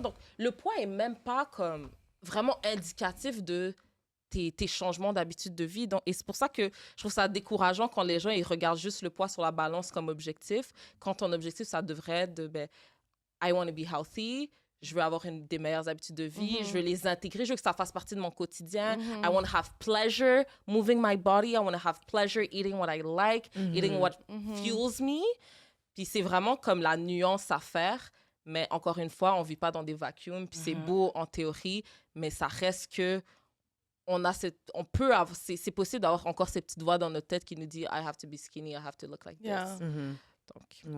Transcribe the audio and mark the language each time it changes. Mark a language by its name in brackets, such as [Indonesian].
[French] Donc, le poids est même pas comme vraiment indicatif de tes changements d'habitude de vie. Donc, et c'est pour ça que je trouve ça décourageant quand les gens ils regardent juste le poids sur la balance comme objectif. Quand ton objectif, ça devrait être de [English] I want to be healthy. [French] Je veux avoir des meilleures habitudes de vie. Je veux les intégrer. Je veux que ça fasse partie de mon quotidien. [English] I want to have pleasure moving my body. I want to have pleasure eating what I like, eating what fuels me. [French] Puis c'est vraiment comme la nuance à faire. Mais encore une fois, on ne vit pas dans des vacuums. Puis c'est beau en théorie, mais ça reste que c'est possible d'avoir encore ces petites voix dans notre tête qui nous dit [English] I have to be skinny, I have to look like this. [French] Donc.